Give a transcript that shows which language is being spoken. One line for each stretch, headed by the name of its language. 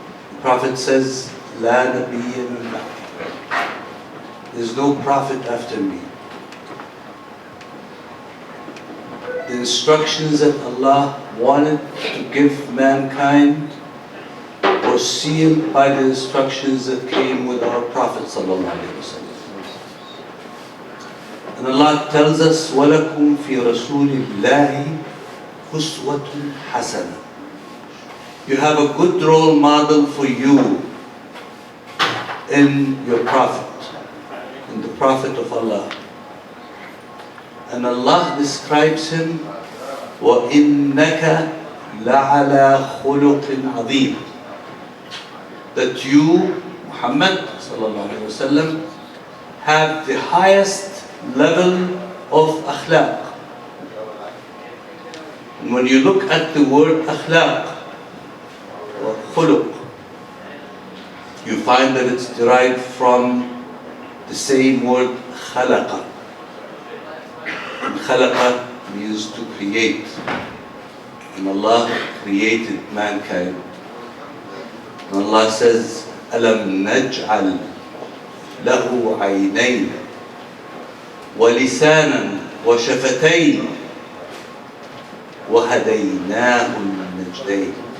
English: The Prophet says,
Arabic: "La nabiyya min ba'di."
English: There is no prophet after me. The instructions that Allah wanted to give mankind were sealed by the instructions that came with our Prophet sallallahu alaihi wasallam. And Allah tells us,
Arabic: وَلَكُمْ فِي رَسُولِ اللَّهِ أُسْوَةٌ حَسَنَةٌ.
English: You have a good role model for you in your Prophet, in the Prophet of Allah. And Allah describes him,
Arabic: وَإِنَّكَ لَعَلَى خُلُقٍ عَظِيمٍ.
English: That you, Muhammad sallallahu alaihi wasallam, have the highest level of akhlaq. And when you look at the word akhlaq or khuluq, you find that it's derived from the same word khalaqa. And khalaqa means to create. And Allah created mankind. And Allah says,
Arabic: أَلَمْ نَجْعَلْ لَهُ عَيْنَيْنِ وَلِسَانًا وَشَفَتَيْنِ وَهَدَيْنَاهُ النَّجْدَيْنِ.